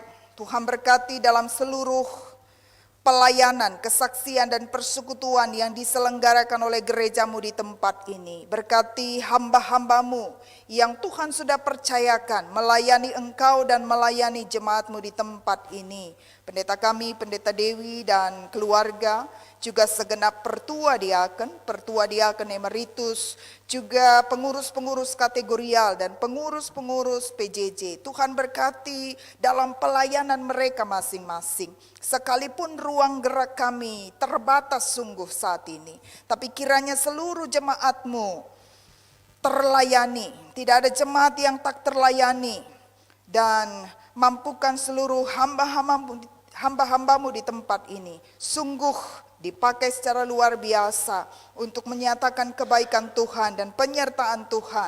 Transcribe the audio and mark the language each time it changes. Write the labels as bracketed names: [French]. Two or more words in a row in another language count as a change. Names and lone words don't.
[Indonesian] Tuhan berkati dalam seluruh pelayanan, kesaksian dan persekutuan yang diselenggarakan oleh gereja-Mu di tempat ini. Berkati hamba-hamba-Mu yang Tuhan sudah percayakan melayani Engkau dan melayani jemaat-Mu di tempat ini. Pendeta kami, Pendeta Dewi dan keluarga, juga segenap pertua diaken emeritus, juga pengurus-pengurus kategorial dan pengurus-pengurus PJJ. Tuhan berkati dalam pelayanan mereka masing-masing. Sekalipun ruang gerak kami terbatas sungguh saat ini, tapi kiranya seluruh jemaat-Mu terlayani. Tidak ada jemaat yang tak terlayani. Dan mampukan seluruh hamba-hamba-Mu di tempat ini sungguh dipakai secara luar biasa untuk menyatakan kebaikan Tuhan dan penyertaan Tuhan.